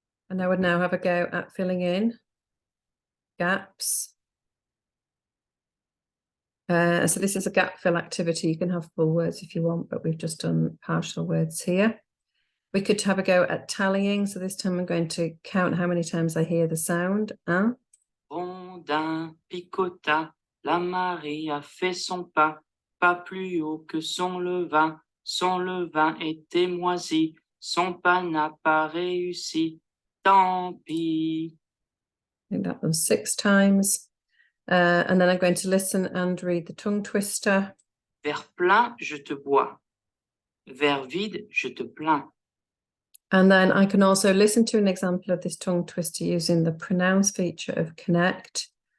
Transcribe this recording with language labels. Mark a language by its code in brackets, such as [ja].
[en] And I would now have a go at filling in gaps. So this is a gap fill activity. You can have full words if you want, but we've just done partial words here. We could have a go at tallying. So this time I'm going to count how many times I hear the sound. [fr] Rondin picota, la Marie a fait son pas, pas plus haut que son levain était moisi, son pas n'a pas réussi, tant pis. [en] I think that was 6 times. And then I'm going to listen and read the tongue twister. [fr] Vers plein, je te bois. Vers vide, je te plains. [en] And then I can also listen to an example of this tongue twister using the pronounce feature of Connect.